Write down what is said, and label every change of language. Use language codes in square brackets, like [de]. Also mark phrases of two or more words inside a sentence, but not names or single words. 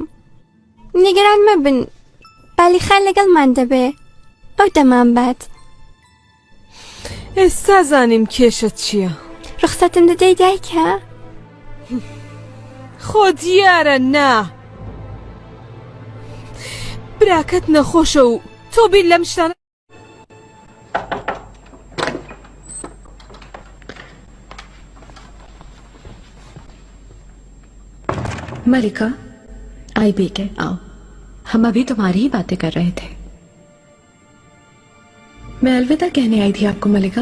[ckb] نیگەران مەبن، بالی خان لەگەڵمان دەبێ، ئەو دەمان بات. ئێستا زانیم کێشت چییە؟ ڕخسەتم دەدەی دایکە؟ خۆ دیارە نا. براکەت نەخۆشە و تۆ بیر لەم شتانە. [hi] मलिका, IBK, आओ। हम अभी तुम्हारी ही बातें कर रहे थे। मैं अलविदा कहने आई थी आपको मलिका।